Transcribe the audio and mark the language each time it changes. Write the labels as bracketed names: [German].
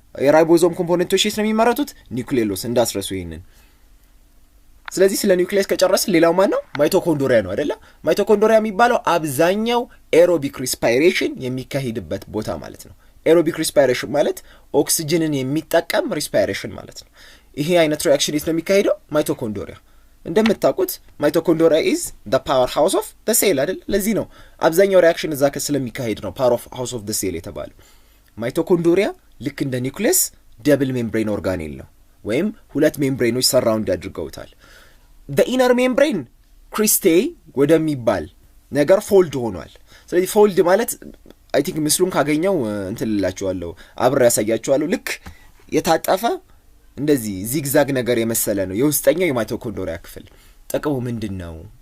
[Amharic] የራይቦዞም ኮምፖነንቶች የት ነው የሚመረቱት? ኒውክሊዮለስ። እንዳትረሱ ይሄንን። ስለዚህ ስለ ኒውክሊየስ ከጨረስን ሌላው ማን ነው? ማይቶኮንድሪያ ነው አይደለ? ማይቶኮንድሪያ የሚባለው አብዛኛው ኤሮቢክ ሪስፓይሬሽን የሚካሄድበት ቦታ ማለት ነው። ኤሮቢክ ሪስፓይሬሽን ማለት ኦክሲጅንን የሚጠቀም ሪስፓይሬሽን ማለት ነው። ይሄ አይነት ሪአክሽን የት ነው የሚካሄደው? ማይቶኮንድሪያ። እንደምታውቁት ማይቶኮንድሪያ [English] is the power house of the cell [Amharic] አይደል? ለዚህ ነው አብዛኛው ሪአክሽን እዛ ስለሚካሄድ ነው [English] power house of the cell [Amharic] የተባለው። ማይቶኮንድሪያ ልክ እንደ ኒውክሊየስ ደብል ሜምብሬን ኦርጋኔል ነው፣ ወይም ሁለት ሜምብሬኖች ሰራውንድ አድርገውታል። [English] the inner membrane cristae [Amharic] ወደሚባል ነገር ፎልድ ሆኗል። ስለዚህ ፎልድ ማለት አይ ቲንክ ምስሉን ካገኘው እንትልላችኋለሁ አብሬ ያሳያችኋለሁ። ልክ የታጠፈ እንደዚህ ዚግዛግ ነገር የመሰለ ነው የውስጠኛው የማይቶኮንድሪያ ክፍል። ጥቅሙ ምንድነው?